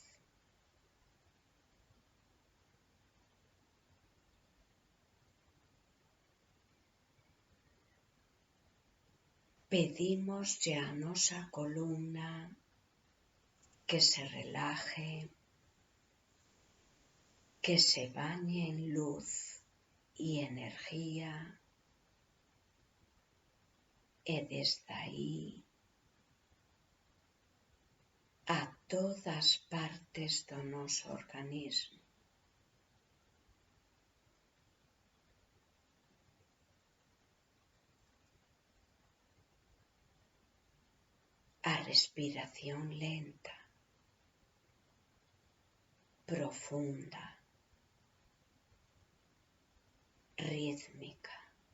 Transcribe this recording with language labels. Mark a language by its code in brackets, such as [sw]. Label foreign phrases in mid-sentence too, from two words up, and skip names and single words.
[gl] Pedímoslle a nosa columna [es] que se relaje, que se bañe en luz y energía, [gl] e desde aí a todas partes do noso organismo. A respiración lenta, profunda, rítmica.